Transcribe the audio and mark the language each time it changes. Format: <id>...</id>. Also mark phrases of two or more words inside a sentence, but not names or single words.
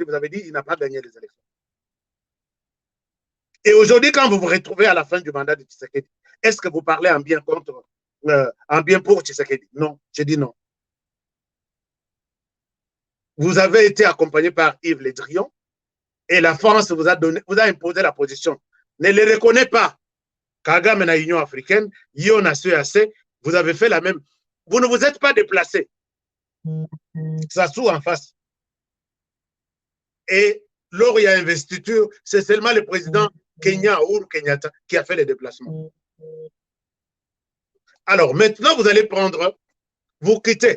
<fr>Vous avez dit qu'il n'a pas gagné les élections. Et aujourd'hui, quand vous vous retrouvez à la fin du mandat de Tshisekedi, est-ce que vous parlez en bien pour Tshisekedi? Non, je dis non. Vous avez été accompagné par Yves Le Drian et la France vous a imposé la position. Ne les reconnaît pas. Kagame na Union africaine, Yon na CAC, vous avez fait la même. Vous ne vous êtes pas déplacé. Ça s'ouvre en face. Et lors où il y a investiture, c'est seulement le président Kenya Uhuru Kenyatta qui a fait les déplacements. Alors maintenant, vous allez prendre, vous quittez.</fr>